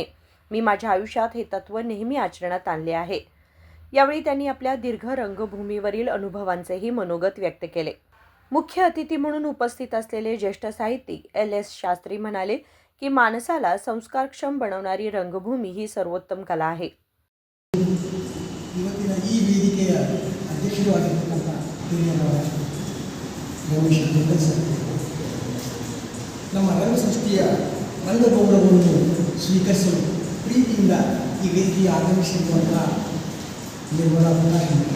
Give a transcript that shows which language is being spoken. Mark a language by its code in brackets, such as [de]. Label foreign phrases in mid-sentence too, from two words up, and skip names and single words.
[mr] मी माझ्या आयुष्यात हे तत्त्व नेहमी आचरणात आणले आहे. यावेळी त्यांनी आपल्या दीर्घ रंगभूमीवरील अनुभवांचेही मनोगत व्यक्त केले. मुख्य अतिथी म्हणून उपस्थित असलेले ज्येष्ठ साहित्यिक LS शास्त्री म्हणाले की माणसाला संस्कारक्षम बनवणारी रंगभूमी ही सर्वोत्तम कला आहे. [kn] ಇವತ್ತಿನ ಈ ವೇದಿಕೆಯ ಅಧ್ಯಕ್ಷರಾಗಿರ್ತಕ್ಕಂಥ ಹಿರಿಯರಾದ ರಮೇಶ್ ಜಂಗಲ್ ಸರ್ ನಮ್ಮ ರಂಗಸೃಷ್ಟಿಯ ರಂಗಗೌರವವನ್ನು ಸ್ವೀಕರಿಸಲು ಪ್ರೀತಿಯಿಂದ ಈ ವೇದಿಕೆಗೆ ಆಗಮಿಸಿರುವಂಥ ನಿರ್ಮಲಾ ಪ್ರಕಾಶ್